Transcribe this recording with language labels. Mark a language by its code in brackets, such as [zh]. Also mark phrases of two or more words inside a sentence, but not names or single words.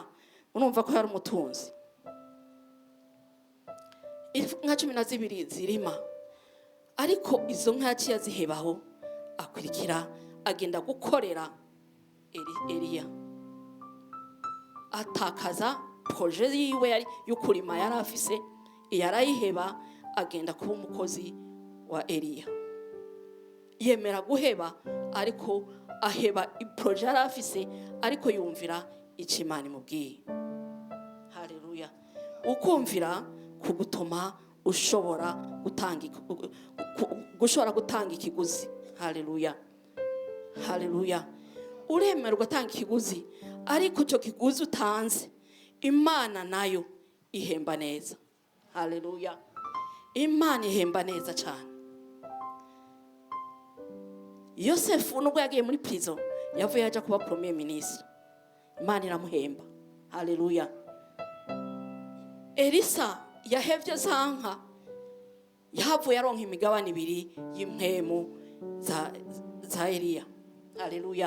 [rn] Urumva ko yari umutunzi. Inka 12 zirima, ariko izo nka yaciye azihebaho, akurikira agenda gukorera Eliya, atakaza projet yiwe y'ukurima yari afise, yarayiheba, agenda kuba umukozi wa Eliya. Yemera guheba, ariko aheba projet yari afise, ariko yumvira icyo Imana imubwiye. Haleluya. Ukumvira kugutuma ushobora gutanga ikiguzi. Haleluya. Haleluya. Uremera ugatanga ikiguzi, ariko cyo kiguzi utanze Imana nayo ihemba neza. Haleluya. Imana ihemba neza cyane. Yosefu nubwo yagiye muri prison yavuye aja kuba [fr] premier ministre, [rn] Imana iramuhemba. Haleluya. Elisa yahevye zanka, yahavuye aronka imigabane ibiri y'impwemu za Eliya. Haleluya.